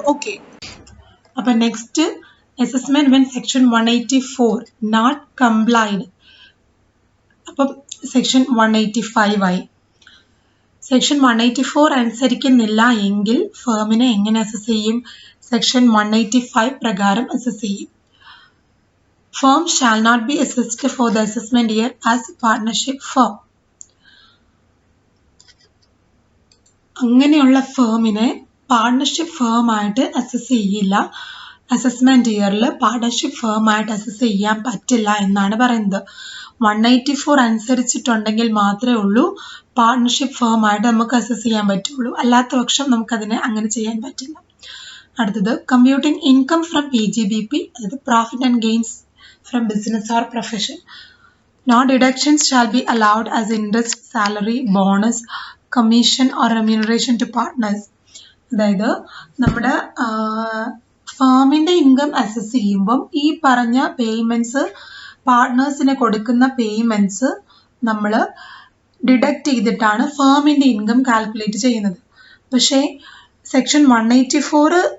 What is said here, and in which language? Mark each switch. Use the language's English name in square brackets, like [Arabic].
[English] okay, [Malayalam] അപ്പൊ [English] Next assessment when section 184 not complied. [Malayalam] അപ്പം section 185 ആയി. സെക്ഷൻ 184 അനുസരിക്കുന്നില്ല എങ്കിൽ ഫേമിനെ എങ്ങനെ അസസ് ചെയ്യും? സെക്ഷൻ 185 പ്രകാരം അസസ് ചെയ്യും. [English] Firm shall not be assessed for the assessment year as partnership firm. [Malayalam] അങ്ങനെയുള്ള ഫേമിനെ പാർട്ണർഷിപ്പ് ഫേം ആയിട്ട് അസസ് ചെയ്യില്ല. അസസ്മെന്റ് ഇയറിൽ പാർട്ണർഷിപ്പ് ഫേം ആയിട്ട് അസസ് ചെയ്യാൻ പറ്റില്ല എന്നാണ് പറയുന്നത്. 184 അനുസരിച്ചിട്ടുണ്ടെങ്കിൽ മാത്രമേ ഉള്ളൂ പാർട്ണർഷിപ്പ് ഫേം ആയിട്ട് നമുക്ക് അസസ് ചെയ്യാൻ പറ്റുള്ളൂ. അല്ലാത്ത പക്ഷം നമുക്കതിനെ അങ്ങനെ ചെയ്യാൻ പറ്റില്ല. അടുത്തത്, [English] computing income from PGBP, [Malayalam] അതായത് [English] Profit and gains from business or profession. No deductions shall be allowed as interest, salary, bonus, commission or remuneration to partners. [Malayalam] അതായത് നമ്മുടെ ഫേമിന്റെ ഇൻകം അസസ് ചെയ്യുമ്പം ഈ പറഞ്ഞ പേയ്മെന്റ്സ്, പാർട്ട്നേഴ്സിന് കൊടുക്കുന്ന പേയ്മെന്റ്സ് നമ്മൾ ഡിഡക്റ്റ് ചെയ്തിട്ടാണ് ഫേമിന്റെ ഇൻകം കാൽക്കുലേറ്റ് ചെയ്യുന്നത്. പക്ഷേ സെക്ഷൻ 184